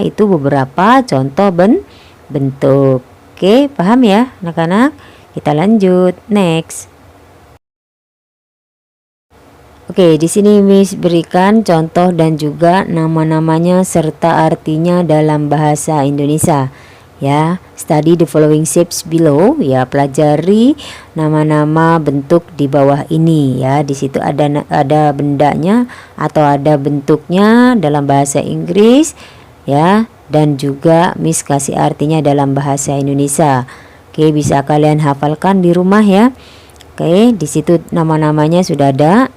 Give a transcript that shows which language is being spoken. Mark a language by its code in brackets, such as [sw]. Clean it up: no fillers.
[id] Itu beberapa contoh bentuk. Oke, paham ya anak-anak? Kita lanjut next. Oke, di sini Miss berikan contoh dan juga nama-namanya serta artinya dalam bahasa Indonesia. [en] Ya, study the following shapes below. [id] Ya, pelajari nama-nama bentuk di bawah ini ya. Di situ ada bendanya atau ada bentuknya dalam bahasa Inggris ya, dan juga Miss kasih artinya dalam bahasa Indonesia. Oke, bisa kalian hafalkan di rumah ya. Oke, di situ nama-namanya sudah ada.